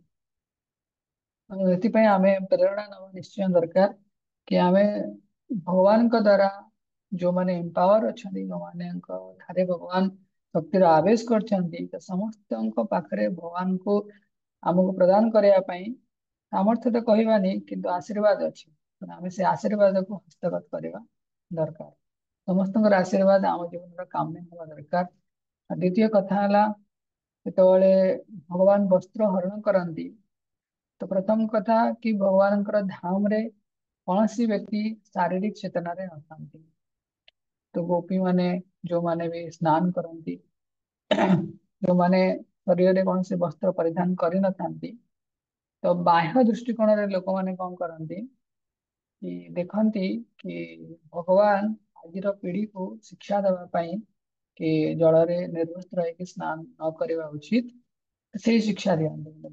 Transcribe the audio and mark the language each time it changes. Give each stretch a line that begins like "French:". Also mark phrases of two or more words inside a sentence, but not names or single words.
Odia: ଏଥିପାଇଁ ଆମେ ପ୍ରେରଣା ନେବା ନିଶ୍ଚୟ ଦରକାର କି ଆମେ ଭଗବାନଙ୍କ ଦ୍ଵାରା ଯୋଉମାନେ ଏମ୍ପାୱାର ଅଛନ୍ତି, ଯୋଉମାନଙ୍କ ଠାରେ ଭଗବାନ ଶକ୍ତିର ଆବେଶ କରିଛନ୍ତି, ତ ସମସ୍ତଙ୍କ ପାଖରେ ଭଗବାନଙ୍କୁ ଆମକୁ ପ୍ରଦାନ କରିବା ପାଇଁ ସାମର୍ଥ୍ୟ ତ କହିବାନି, କିନ୍ତୁ ଆଶୀର୍ବାଦ ଅଛି। ଆମେ ସେ ଆଶୀର୍ବାଦକୁ ହସ୍ତଗତ କରିବା ଦରକାର। ସମସ୍ତଙ୍କର ଆଶୀର୍ବାଦ ଆମ ଜୀବନର କାମ୍ୟ ହେବା ଦରକାର।
Hindi: द्वितीय कथा है
Odia: ଯେତେବେଳେ ଭଗବାନ ବସ୍ତ୍ର ହରଣ କରନ୍ତି ତ ପ୍ରଥମ କଥା କି ଭଗବାନଙ୍କର ଧାମରେ କୌଣସି ବ୍ୟକ୍ତି ଶାରୀରିକ ଚେତନାରେ ନଥାନ୍ତି। ତ ଗୋପୀ ମାନେ ଯୋଉମାନେ ବି ସ୍ନାନ କରନ୍ତି ଯୋଉମାନେ ଶରୀରରେ କୌଣସି ବସ୍ତ୍ର ପରିଧାନ କରିନଥାନ୍ତି ତ ବାହ୍ୟ ଦୃଷ୍ଟିକୋଣରେ ଲୋକମାନେ କଣ କରନ୍ତି କି ଦେଖନ୍ତି କି ଭଗବାନ ଆଜିର ପିଢିକୁ ଶିକ୍ଷା ଦେବା ପାଇଁ କି ଜଳରେ ନିର୍ବସ୍ତ୍ର ହେଇକି ସ୍ନାନ ନ କରିବା ଉଚିତ ସେଇ ଶିକ୍ଷା ଦିଅନ୍ତି।